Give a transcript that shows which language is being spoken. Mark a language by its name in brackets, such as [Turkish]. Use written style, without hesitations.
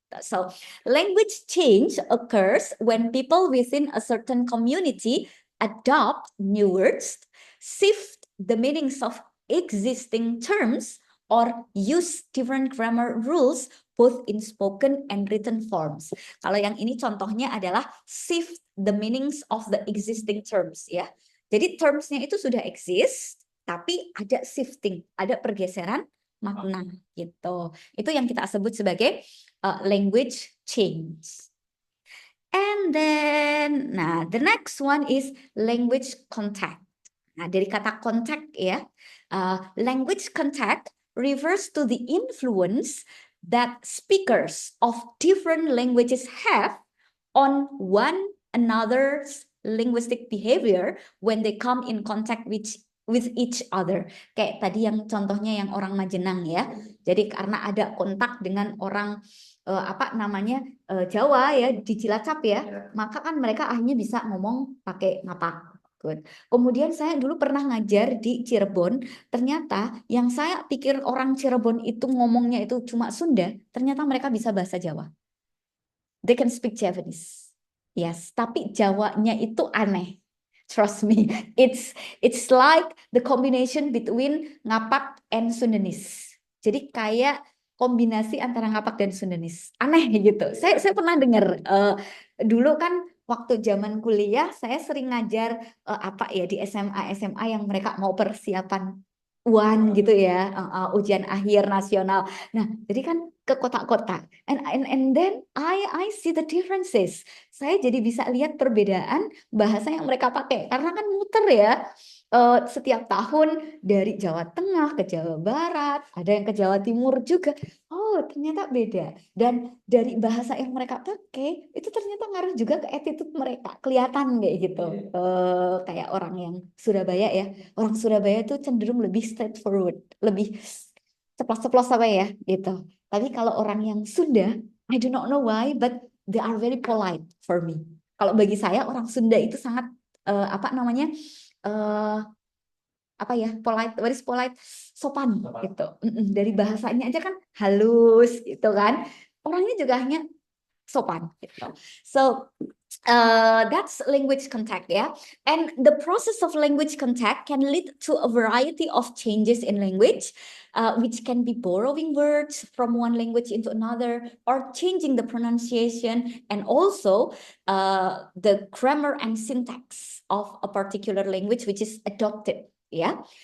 [English] So, language change occurs when people within a certain community adopt new words, shift the meanings of existing terms, or use different grammar rules both in spoken and written forms. [Indonesian] Kalau yang ini contohnya adalah [English] shift the meanings of the existing terms [Indonesian] ya. Jadi termsnya itu sudah exist, tapi ada shifting, ada pergeseran makna gitu. Itu yang kita sebut sebagai language change. [English] And then, nah, the next one is language contact. Nah, [Indonesian] dari kata [English] contact ya, language contact refers to the influence that speakers of different languages have on one another's linguistic behavior when they come in contact with each other. [Indonesian] Kayak tadi yang contohnya yang orang Majenang ya. Jadi karena ada kontak dengan orang apa namanya Jawa ya di Cilacap ya, maka kan mereka akhirnya bisa ngomong pakai ngapak. [English] Good. [Indonesian] Kemudian saya dulu pernah ngajar di Cirebon, ternyata yang saya pikir orang Cirebon itu ngomongnya itu cuma Sunda, ternyata mereka bisa bahasa Jawa. [English] They can speak Japanese. [Indonesian] Yes, tapi Jawanya itu aneh. [English] Trust me, it's like the combination between Ngapak and Sundanese. [Indonesian] Jadi kayak kombinasi antara Ngapak dan Sundanese. Aneh gitu. Saya pernah dengar dulu kan waktu zaman kuliah saya sering ngajar apa ya di SMA yang mereka mau persiapan UAN gitu ya, ujian akhir nasional. Nah, jadi kan ke kota-kota. [English] And then I see the differences. [Indonesian] Saya jadi bisa lihat perbedaan bahasa yang mereka pakai karena kan muter ya. Setiap tahun dari Jawa Tengah ke Jawa Barat, ada yang ke Jawa Timur juga. Oh, ternyata beda. Dan dari bahasa yang mereka pakai itu ternyata ngaruh juga ke attitude mereka. Kelihatan kayak gitu. Kayak orang yang Surabaya ya. Orang Surabaya tuh cenderung lebih straightforward, lebih ceplos-ceplos apa ya gitu. Tapi kalau orang yang Sunda, [English] I do not know why, but they are very polite for me. [Indonesian] Kalau bagi saya orang Sunda itu sangat apa namanya apa ya, polite, [English] what is polite, [Indonesian] sopan Sopan. gitu. Dari bahasanya aja kan halus gitu kan. Orangnya juga hanya sopan gitu. [English] So that's language contact ya. And the process of language contact can lead to a variety of changes in language, which can be borrowing words from one language into another or changing the pronunciation and also the grammar and syntax of a particular language which is adopted ya.